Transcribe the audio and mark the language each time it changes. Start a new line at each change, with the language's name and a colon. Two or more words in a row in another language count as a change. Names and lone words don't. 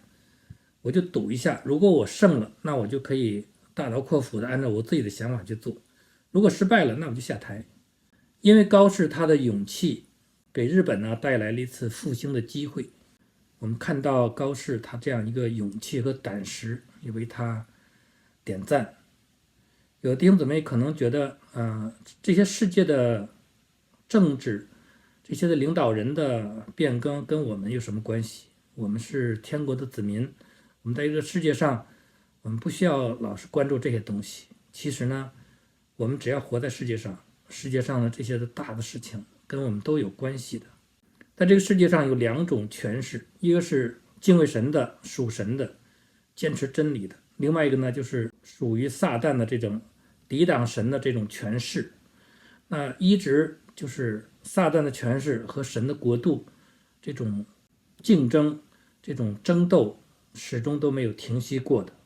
Chinese: 我就賭一下，如果我勝了，那我就可以大刀闊斧的按照我自己的想法去做，如果失敗了，那我就下台。因為高市他的勇氣給日本呢帶來了一次復興的機會。我們看到高市他這樣一個勇氣和膽識，也為他點讚。有的弟兄姊妹可能覺得這些世界的政治，這些的領導人的變更跟我們有什麼關係？我們是天國的子民，我們在這個世界上，我们不需要老是關注這些東西。其實呢我們只要活在世界上，世界上的這些的大的事情跟我們都有關係的。在這個世界上有2種權勢，一個是敬畏神的屬神的堅持真理的，另外一個呢就是屬於撒旦的這種抵擋神的這種權勢。那一直就是撒旦的權勢和神的國度這種競爭，這種爭鬥始終都沒有停息過的。